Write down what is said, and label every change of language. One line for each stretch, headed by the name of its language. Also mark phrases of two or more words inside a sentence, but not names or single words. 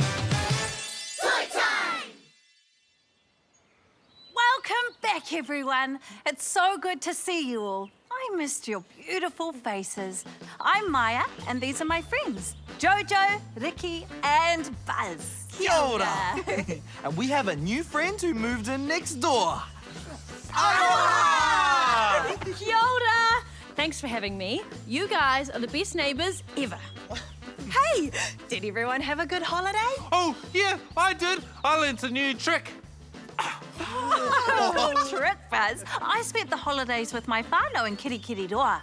English: Toi time! Welcome back, everyone. It's so good to see you all. I missed your beautiful faces. I'm Maya, and these are my friends, Jojo, Ricky, and Buzz.
Māori: Kia ora.
English: And we have a new friend who moved in next door.
Māori: Kia ora!
English: Thanks for having me. You guys are the best neighbours ever. Hey, did everyone have a good holiday? Oh, yeah, I did. I learnt a new trick. Trick, Buzz. I spent the holidays with my whānau in Kirikiriroa.